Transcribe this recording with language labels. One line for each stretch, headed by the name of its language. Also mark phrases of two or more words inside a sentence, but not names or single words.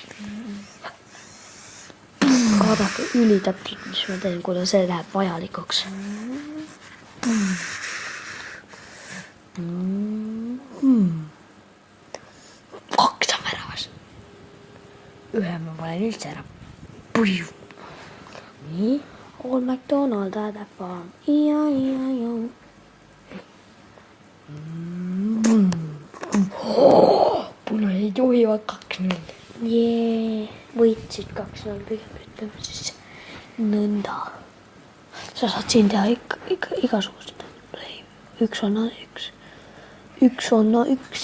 Estonian: Vaadake ülitäpselt, mis ma teen, kuna see läheb vajalikuks. Kaks on väravas. Ühe ma panen üldse ära. Nii.
English: Old MacDonald had a farm. E-I-E-I-O.
Estonian: Punased juhivad 2-0. Jee, võitsid 2-0, pigem ütleme siis nõnda. Sa saad siin teha ikka igasugust. Üks on üks. Üks on üks.